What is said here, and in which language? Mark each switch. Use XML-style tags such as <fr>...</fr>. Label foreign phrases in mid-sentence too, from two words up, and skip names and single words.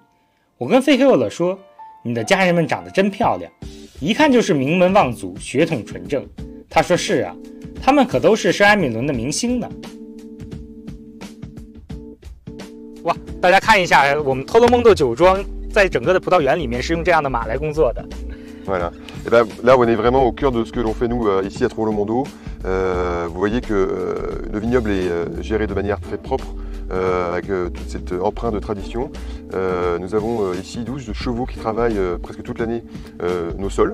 <zh>我跟费克勒说，你的家人们长得真漂亮，一看就是名门望族，血统纯正。他说是啊，他们可都是圣埃米伦的明星呢。哇，大家看一下，我们托罗蒙多酒庄在整个的葡萄园里面是用这样的马来工作的。</zh> <fr>Voilà. Et ben, là, on est vraiment au cœur de ce que l'on fait nous ici à Trollon-Mondo. Vous voyez que le vignoble est géré de manière très propre. avec toute cette empreinte de tradition. Nous avons ici 12 chevaux qui travaillent presque toute l'année nos sols.</fr>